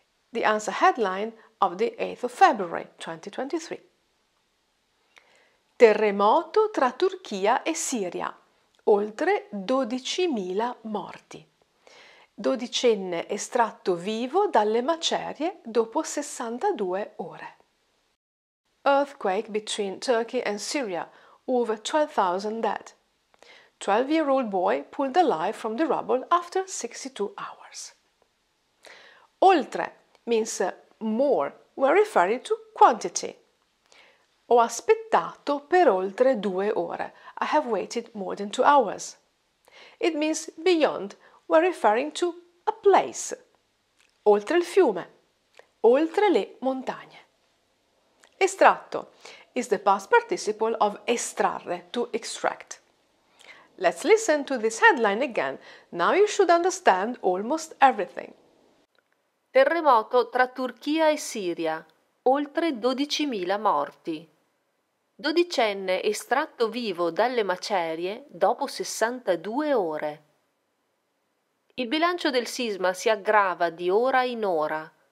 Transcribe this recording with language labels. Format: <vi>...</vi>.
<en>The ANSA headline of the 8th of February 2023.</en> <it>Terremoto tra Turchia e Siria, oltre 12.000 morti. Dodicenne estratto vivo dalle macerie dopo 62 ore.</it> <en>Earthquake between Turkey and Syria, over 12,000 dead. 12-year-old boy pulled alive from the rubble after 62 hours. Oltre means more when referring to quantity.</en> <it>Ho aspettato per oltre 2 ore.</it> <en>I have waited more than 2 hours. It means beyond when referring to a place.</en> <it>Oltre il fiume. Oltre le montagne.</it> <en>Estratto is the past participle of estrarre, to extract. Let's listen to this headline again. Now you should understand almost everything.</en> <it>Terremoto tra Turchia e Siria, oltre 12.000 morti. Dodicenne estratto vivo dalle macerie dopo 62 ore. Il bilancio del sisma si aggrava di ora in ora.</it>